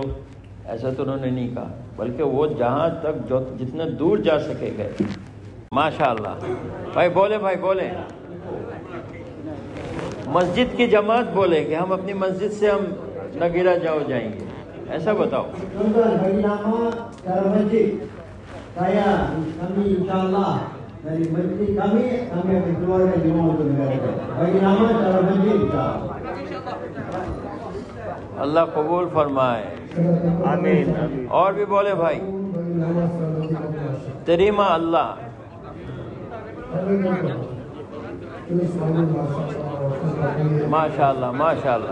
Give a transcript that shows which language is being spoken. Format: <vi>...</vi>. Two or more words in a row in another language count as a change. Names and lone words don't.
<ur>ایسا تو انہوں نے نہیں کہا، بلکہ وہ جہاں تک جتنے دور جا سکے گئے۔ ماشاءاللہ بھائی بولے، بھائی بولے، مسجد کی جماعت بولے کہ ہم اپنی مسجد سے ہم نگیرہ جاؤ جائیں گے، ایسا بتاؤ۔</ur> <ms>bagi nama cara masjid kami insyaAllah dari masjid kami akan keluarkan jemaah untuk negara. Bagi nama cara masjid insyaAllah.</ms> <ur>اللہ قبول فرمائے، آمین۔ اور بھی بولے بھائی، تریما اللہ۔ ماشاءاللہ ماشاءاللہ</ur>